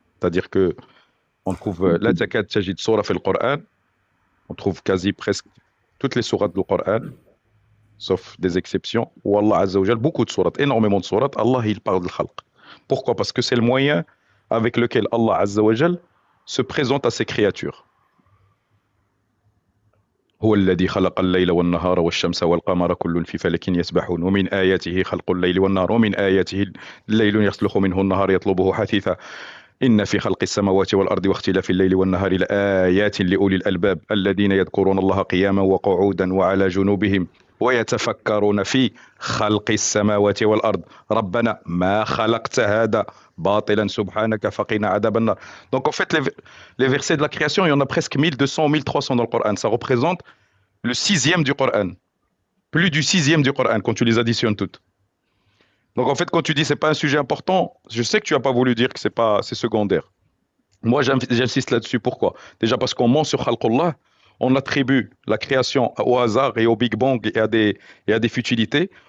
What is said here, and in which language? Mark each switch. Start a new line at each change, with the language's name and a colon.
French: C'est-à-dire que on trouve
Arabic: la takad tajid surah fil
French: Coran, on trouve quasi presque toutes les sourates du Coran, sauf des exceptions, où Allah Azza wa Jal, beaucoup de sourates, énormément de sourates, Allah il parle de Khalq. Pourquoi? Parce que c'est le moyen avec lequel Allah Azza wa Jal se présente à ses créatures.
Arabic: هو الذي خلق الليل والنهار والشمس والقمر كل في فلك يسبحون ومن آياته خلق الليل والنهار ومن آياته الليل يسلخ منه النهار يطلبه حثيثا إن في خلق السماوات والأرض واختلاف الليل والنهار لآيات لأولي الألباب الذين يذكرون الله قياما وقعودا وعلى جنوبهم ويتفكرون في خلق السماوات والأرض ربنا ما خلقت هذا باطلا سبحانك فقنا عذاب النار.
French: Donc en fait les versets de la création, il y en a presque 1200, 1300 dans le Coran. Ça représente le sixième du Coran. Plus du sixième du Coran quand tu les additionnes toutes. Donc en fait, quand tu dis c'est pas un sujet important, je sais que tu as pas voulu dire que c'est secondaire. Moi, j'insiste là-dessus. Pourquoi? Déjà parce qu'on ment sur Khalqullah, on attribue la création au hasard et au Big Bang et à des futilités.